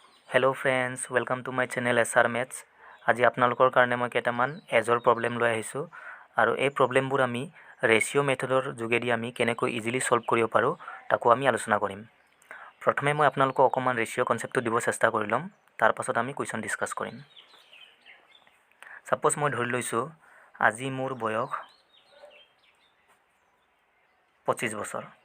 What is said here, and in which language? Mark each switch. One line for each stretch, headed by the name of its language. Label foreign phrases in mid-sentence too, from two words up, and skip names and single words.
English: Hello friends, welcome to my channel SR Maths.
Assamese: আজি আপোনালোকৰ কাৰণে মই কেইটামান
English: age problem
Assamese: লৈ আহিছোঁ আৰু এই প্ৰব্লেমবোৰ আমি
English: ratio method
Assamese: যোগেদি আমি কেনেকৈ
English: easily solve
Assamese: কৰিব পাৰোঁ তাকো আমি আলোচনা কৰিম। প্ৰথমে মই আপোনালোকক অকমান
English: ratio concept
Assamese: দিব চেষ্টা কৰি ল'ম, তাৰ পাছত আমি
English: question discuss
Assamese: কৰিম। সাপোজ মই ধৰি লৈছোঁ আজি মোৰ বয়স 25 বছৰ।